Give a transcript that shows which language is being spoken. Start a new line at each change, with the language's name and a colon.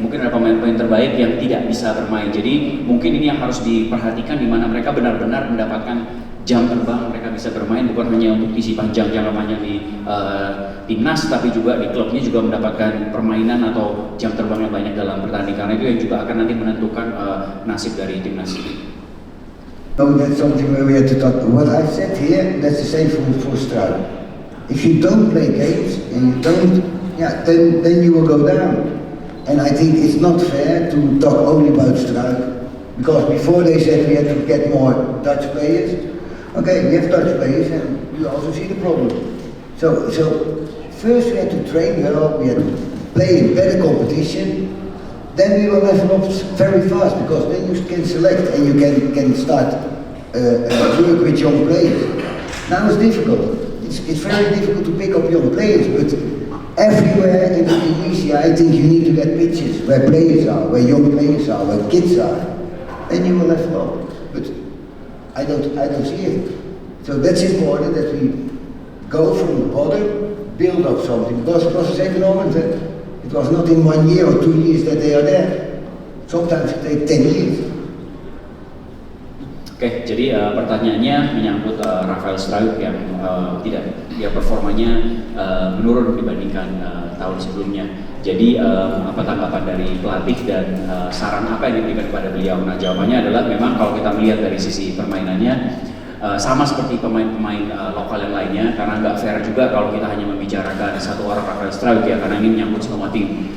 Indonesian: Mungkin ada pemain-pemain terbaik yang tidak bisa bermain. Jadi mungkin ini yang harus diperhatikan di mana mereka benar-benar mendapatkan jam terbang, mereka bisa bermain bukan hanya untuk isi panjang jangka panjang di timnas, tapi juga di klubnya juga mendapatkan permainan atau jam terbang yang banyak dalam bertanding. Karena itu yang juga akan nanti menentukan nasib dari timnas ini.
English: Oh, that's something where we have to talk. What I said here, that's the same for Struik. If you don't play games and you don't, yeah, then you will go down. And I think it's not fair to talk only about Struik, because before they said we had to get more Dutch players. Okay, we have Dutch players and you also see the problem. So first we had to train well, we had to play in better competition. Then we will level up very fast, because then you can select and you can start work with young players. Now it's difficult. It's very difficult to pick up young players, but everywhere in Indonesia I think you need to get pitches where players are, where young players are, where kids are. Then you will level up. But I don't see it. So that's important that we go from the bottom, build up something, because it was the same moment that it was not in 1 year or 2 years that they are there. Sometimes it takes 10 years.
Indonesian: Oke, jadi pertanyaannya menyangkut Rafael Struik yang performanya menurun dibandingkan tahun sebelumnya. Jadi apa tanggapan dari pelatih dan saran apa yang diberikan kepada beliau? Nah jawabannya adalah memang kalau kita melihat dari sisi permainannya sama seperti pemain-pemain lokal yang lainnya, karena nggak fair juga kalau kita hanya membicarakan satu orang Rafael Struik ya, karena ini menyangkut semua tim.